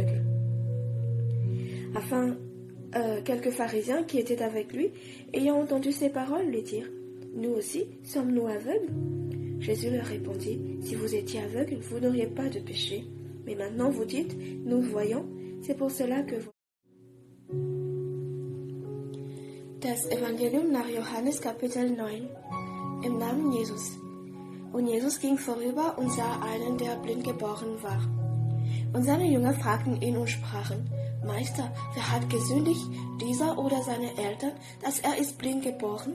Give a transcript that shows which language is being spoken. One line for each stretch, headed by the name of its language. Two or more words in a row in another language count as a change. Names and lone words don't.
French: » Afin, quelques pharisiens qui étaient avec lui, ayant entendu ces paroles, lui dirent, « Nous aussi, sommes-nous aveugles ?» Jésus leur répondit, « Si vous étiez aveugles, vous n'auriez pas de péché. Mais maintenant vous dites, nous voyons, c'est pour cela que vous...
German: » Das Evangelium nach Johannes Kapitel 9. Im Namen Jesus. Und Jesus ging vorüber und sah einen, der blind geboren war. Und seine Jünger fragten ihn und sprachen, Meister, wer hat gesündigt, dieser oder seine Eltern, dass er ist blind geboren?